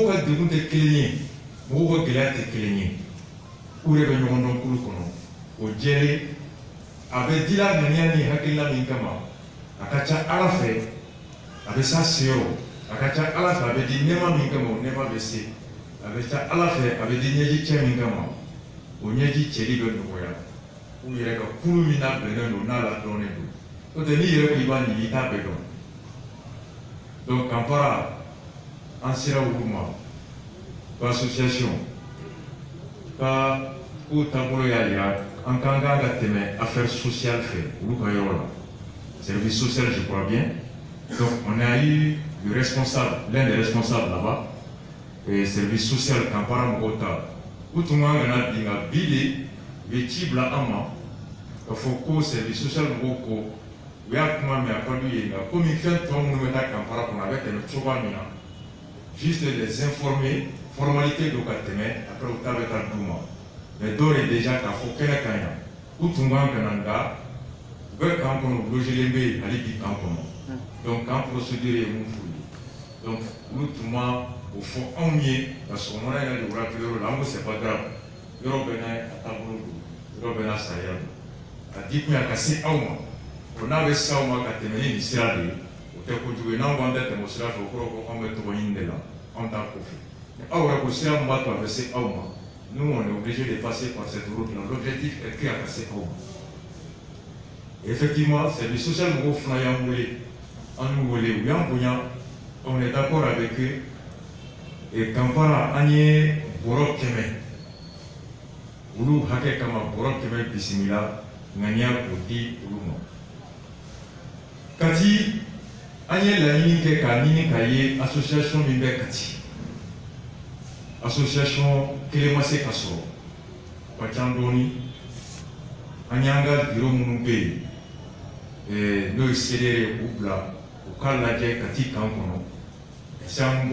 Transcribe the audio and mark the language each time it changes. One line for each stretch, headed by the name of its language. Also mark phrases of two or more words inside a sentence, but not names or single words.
Bambara: ka degun tɛ kelen ye mɔgɔw ka gɛlɛya tɛ kelen ye u yɛrɛ bɛ ɲɔgɔn dɔn kulu kɔnɔ o jɛlen a bɛ dila ŋaniya ni hakilina min kama a ka ca ala fɛ a bɛ s'a se yɔrɔ a ka ca ala fɛ a bɛ di nɛɛma min kama o nɛɛma bɛ se a bɛ ca ala fɛ a bɛ di ɲɛji cɛ min kama o ɲɛji cɛli bɛ nɔgɔya u yɛrɛ ka kulu min labɛnnen don n'a ladɔnnen don n'o tɛ n'i yɛrɛ ko i b'a ɲini i t'a bɛɛ dɔn donc Kampala an sera olu ma ko association ka k'u taabolo y'a jira an kan ka tɛmɛ
French: affaire sociale
Bambara: fɛ olu ka yɔrɔ la
French: service social je crois bien donc on a eu le responsable l'un des responsables là-bas et service social
Bambara: Kampala mɔgɔw ta u tun kan kana bin nka bi de u ye ci bila an ma k'a fɔ ko
French: service social
Bambara: mɔgɔw ko u y'a kuma mɛn a ka d'u ye nka komi fɛn tɔ minnu bɛ taa Kampala kɔnɔ a bɛ tɛmɛ cogoya min na
French: juste les informer formalité
Bambara: do ka tɛmɛ après u ta bɛ taa d'u ma mais dɔw ye déjà k'a fɔ kɛnɛ kan yan u tun kan ka na nka u bɛ kan kɔnɔ u logelen bɛ yen hali bi kan kɔnɔ donc kan procédure ye mun f'u ye donc olu tun ma o fɔ anw ye ka sɔgɔmada yɛrɛ de wula to yɔrɔ la an ko
French: c'est pas grave
Bambara: yɔrɔ bɛɛ n'a taabolo don yɔrɔ bɛɛ n'a sariya don a di kun ye a ka se aw ma o n'a bɛ se aw ma ka tɛmɛ ni nin sira de ye o tɛ kojugu ye n'anw k'an tɛ tɛmɛ o sira fɛ o kɔrɔ ko anw bɛ tɔgɔ ɲini de la anw t'a ko fɛ aw yɛrɛ ko sira min b'a to a bɛ se aw ma
French: nous on est obligé de passer par cette route là l'objectif est que
Bambara: a ka se aw ma
French: effectivement service social
Bambara: mɔgɔw fana y'an wele an y'u wele u y'an bonya
French: on est d'accord avec eux et
Bambara: Kampala an ye bɔrɔ 100 olu hakɛ kama bɔrɔ 100 bisimila ŋaniya k'o di olu ma Kati an ye laɲini kɛ k'a ɲini k'a ye association min bɛ Kati association kelen ma se ka sɔrɔ ka ca dɔɔni an y'an ka bureau minnu bɛ yen n'o ye CDR ye k'u bila u k'a lajɛ Kati kan kɔnɔ ka se an